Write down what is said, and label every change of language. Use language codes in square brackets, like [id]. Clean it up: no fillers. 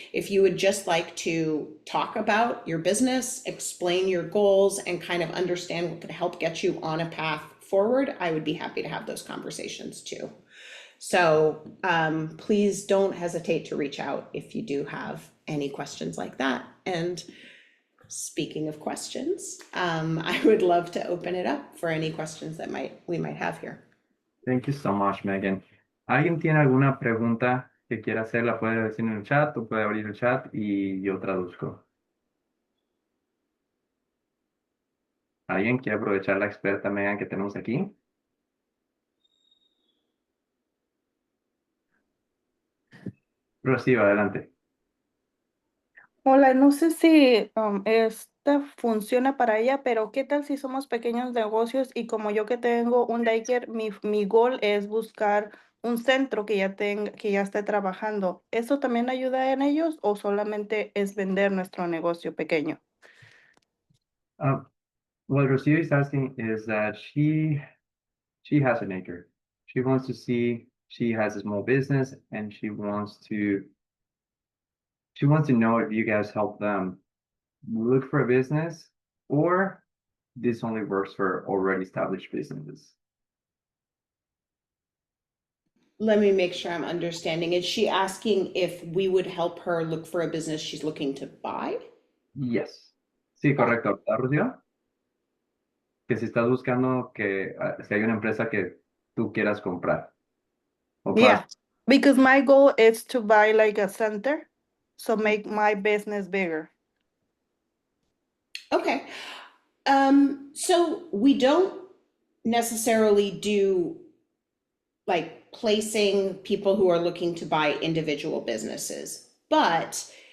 [en] If you would just like to talk about your business, explain your goals, and kind of understand what could help get you on a path forward, I would be happy to have those conversations too. So please don't hesitate to reach out if you do have any questions like that. And speaking of questions, I would love to open it up for any questions that we might have here. Thank you so much, Megan. [es] ¿Alguien tiene alguna pregunta que quiera hacer? La puede decir en el chat o puede abrir el chat y yo traduzco. ¿Alguien quiere aprovechar la experta Megan que tenemos aquí? Rocío, adelante. Hola, no sé si esta funciona para ella, pero ¿qué tal si somos pequeños negocios y como yo que tengo un daycare, mi goal es buscar un centro que ya esté trabajando? ¿Eso también ayuda en ellos o solamente es vender nuestro negocio pequeño? [en] What Rocío is asking is that she has an acre. She wants to see, she has a small business and she wants to know if you guys help them look for a business or this only works for already established businesses. Let me make sure I'm understanding. Is she asking if we would help her look for a business she's looking to buy? Yes. [es] Sí, correcto. ¿Verdad, Rocío? Que si estás buscando si hay una empresa que tú quieras comprar. [en] Yeah, because my goal is to buy like a center, so make my business bigger. Okay. So we don't necessarily do like placing people who are looking to buy individual businesses, but